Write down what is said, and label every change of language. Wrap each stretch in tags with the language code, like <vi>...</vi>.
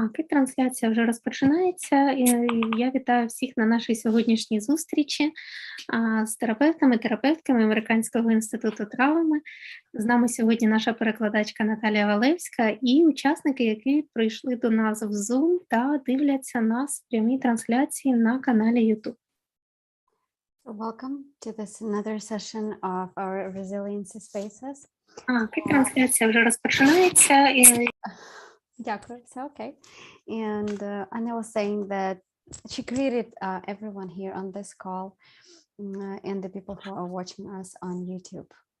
<uk>Трансляція вже розпочинається. І я вітаю всіх на нашій сьогоднішній зустрічі з терапевтами, терапевтками Американського інституту травми. З нами сьогодні наша перекладачка Наталія Валевська і учасники, які прийшли до нас в Zoom та дивляться нас в прямій трансляції на каналі YouTube.</uk> <en>Welcome to this another session of our resiliency spaces.</en> <uk>Трансляція вже розпочинається. Дякую, все окей.</uk> <en>And Anna was saying that she greeted everyone here on this call and the people who are watching us on YouTube.</en>